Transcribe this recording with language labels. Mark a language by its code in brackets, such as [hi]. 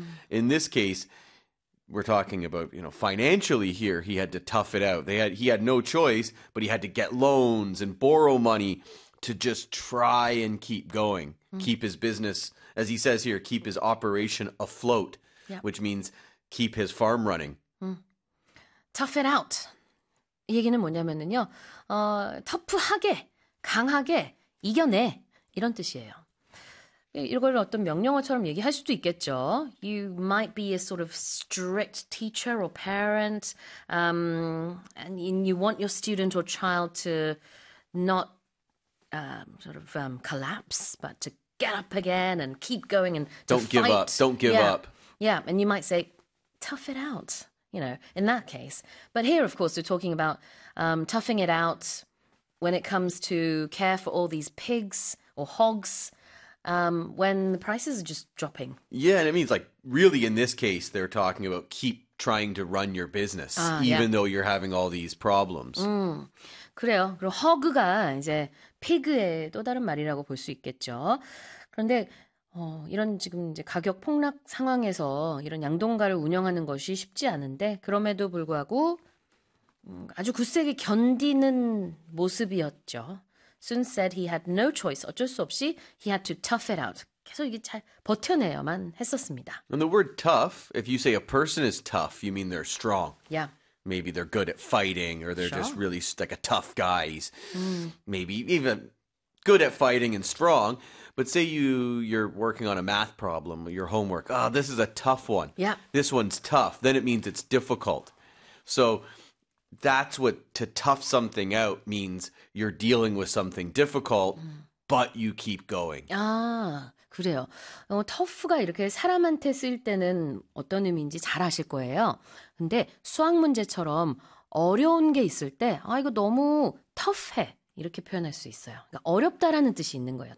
[en] In this case, we're talking about, you know, financially here, he had to tough it out. He had no choice, but he had to get loans and borrow money to just try and keep going, keep his business, as he says here, keep his operation afloat, which means keep his farm running. Tough it out. [ko] 이 얘기는 뭐냐면은요, 터프하게, 강하게 이겨내 이런 뜻이에요. 이걸 어떤 명령어처럼 얘기할 수도 있겠죠. [en] You might be a sort of strict teacher or parent, and you want your student or child to not collapse, but to get up again and keep going and to don't fight. Give up. Don't give yeah. up. Yeah, and you might say, tough it out. You know, in that case. But here, of course, we're talking about toughing it out when it comes to care for all these pigs or hogs. When the prices are just dropping. Yeah, and it means like really in this case, they're talking about keep trying to run your business, even though you're having all these problems. [ko] 그래요. 그럼 허그가 이제 피그의 또 다른 말이라고 볼 수 있겠죠. 그런데 이런 지금 이제 가격 폭락 상황에서 이런 양동가를 운영하는 것이 쉽지 않은데 그럼에도 불구하고 아주 굳세게 견디는 모습이었죠. [en] Soon said he had no choice. [ko] 어쩔 수 없이 [en] he had to tough it out. [ko] 계속 이게 잘 버텨내야만 했었습니다. [en] And the word tough, if you say a person is tough, you mean they're strong. Yeah. Maybe they're good at fighting or they're just really like a tough guy. Maybe even good at fighting and strong. But say you're working on a math problem, your homework. Oh, this is a tough one. Yeah. This one's tough. Then it means it's difficult. So that's what to tough something out means you're dealing with something difficult, but you keep going. [ko] 아, 그래요. 터프가 이렇게 사람한테 쓸 때는 어떤 의미인지 잘 아실 거예요. 근데 수학 문제처럼 어려운 게 있을 때, 아, 이거 너무 tough해. 이렇게 표현할 수 있어요. 그러니까 어렵다라는 뜻이 있는 거예요.